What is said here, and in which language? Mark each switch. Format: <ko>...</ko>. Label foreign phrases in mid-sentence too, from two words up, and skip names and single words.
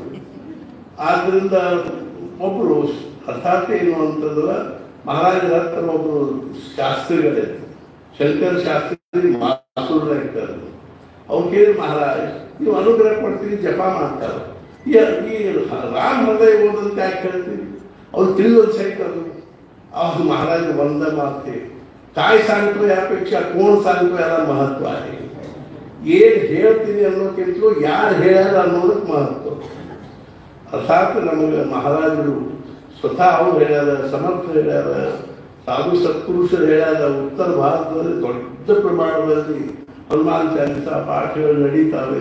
<kn>ಆದ್ರಿಂದ ಒಬ್ರು ಅರ್ಥಾತ್ ಏನು ಅಂತಂದ್ರೆ ಮಹಾರಾಜರ ಹತ್ರ ಒಬ್ರು ಶಾಸ್ತ್ರಿಗಳೇ, ಶಂಕರ ಶಾಸ್ತ್ರಿ ಮಾಸೂರ ಇರ್ತಾರೆ. ಅವ್ರು ಕೇಳಿ, ಮಹಾರಾಜ್ ನೀವು ಅನುಗ್ರಹ ಕೊಡ್ತೀರಿ, ಜಪ ಮಾಡ್ತಾರೆ, ಈ ರಾಮ ಹೃದಯ ಓದಂತ ಯಾಕೆ ಹೇಳ್ತೀವಿ? ಅವ್ರು ತಿಳಿದೋದು ಸಹಿತ ಅದು. ಅವ್ರು ಮಹಾರಾಜ ಒಂದ ಮಾತೆ,</kn> <mr>काय सांगतो यापेक्षा कोण सांगतो याला महत्व आहे.</mr> <kn>ಏನ್ ಹೇಳ್ತೀನಿ ಅನ್ನೋಕ್ಕಿಂತಲೂ ಯಾರು ಹೇಳ್ಯಾರ ಅನ್ನೋದಕ್ಕೆ ಮಹತ್ವ. ಅರ್ಥಾತ್ ನಮಗೆ ಮಹಾರಾಜರು ಸ್ವತಃ ಅವ್ರು ಹೇಳ್ಯಾರ, ಸಮರ್ಥ ಹೇಳ್ಯಾರ, ಸಾಧು ಸತ್ಪುರುಷರು ಹೇಳ್ಯಾರ. ಉತ್ತರ ಭಾರತದಲ್ಲಿ ದೊಡ್ಡ ಪ್ರಮಾಣದಲ್ಲಿ ಹನುಮಾನ್ ಚಾಲಿಸ ಪಾಠಗಳು ನಡೀತಾವೆ.</kn>